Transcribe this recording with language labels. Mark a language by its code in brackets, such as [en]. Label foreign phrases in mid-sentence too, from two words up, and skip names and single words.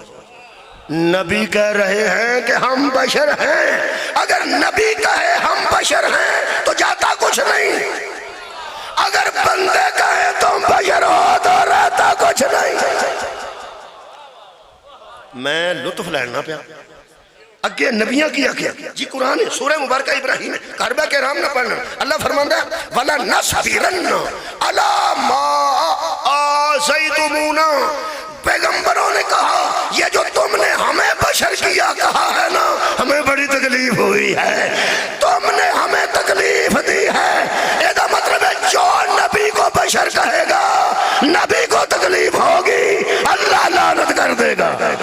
[ur] نبی کہہ رہے ہیں کہ ہم بشر ہیں، اگر نبی کہے ہم بشر ہیں تو جاتا کچھ نہیں، اگر بندے کہے تم بشر ہو تو رہتا کچھ نہیں۔ [pa] میں لطف لینا پیا، اگے نبیاں کیا کیا جی، قرآن ہے سورہ مبارکہ ابراہیم ہے، کعبہ کے رام نہ پڑھنا، اللہ فرماندہ ہے [ar] وَلَا نَصْبِرَنَّ عَلَى مَا آذَيْتُمُونَا، [ur] پیغمبروں نے کہا یہ جو تم نے ہمیں بشر کیا کہا ہے نا، ہمیں بڑی تکلیف ہوئی ہے، تم نے ہمیں تکلیف دی ہے، یہ دا مطلب ہے جو نبی کو بشر کہے گا نبی کو تکلیف ہوگی، اللہ لعنت کر دے گا۔